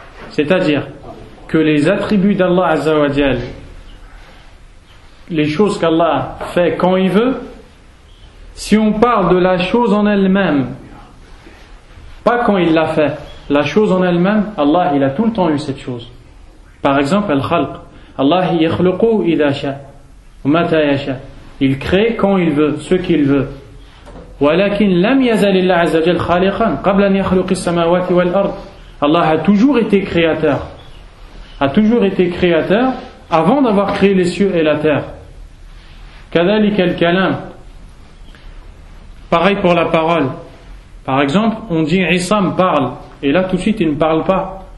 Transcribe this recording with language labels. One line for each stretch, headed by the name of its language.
French: C'est-à-dire que les attributs d'Allah Azza wa Jal, les choses qu'Allah fait quand il veut, si on parle de la chose en elle-même, pas quand il l'a fait, la chose en elle-même, Allah il a tout le temps eu cette chose. Par exemple, al-khalq.
Arabic: Allah yakhluqu idha sha wa mata yasha.
French: Il crée quand il veut, ce qu'il veut.
Arabic: ولكن لم يزل الله عز وجل خالقا قبل أن يخلق السماوات والأرض.
French: Allah a toujours été créateur. A toujours été créateur avant d'avoir créé les cieux et la terre.
Arabic: كذلك الكلام.
French: Pareil pour la parole. Par exemple, on dit Issam parle, et là tout de suite il ne parle pas.